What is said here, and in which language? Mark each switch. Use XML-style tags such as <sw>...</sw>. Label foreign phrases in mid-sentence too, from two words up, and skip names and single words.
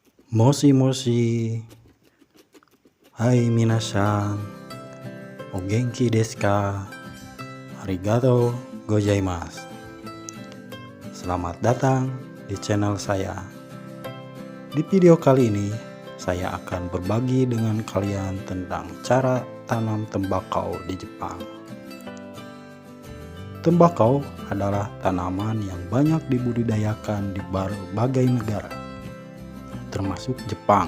<ja>もしもし、はい、皆さん、お元気ですか? ありがとうございます.</ja> <id>Selamat datang di channel saya. Di video kali ini, saya akan berbagi dengan kalian tentang cara tanam tembakau di Jepang. Tembakau adalah tanaman yang banyak dibudidayakan di berbagai negara, termasuk Jepang.</id>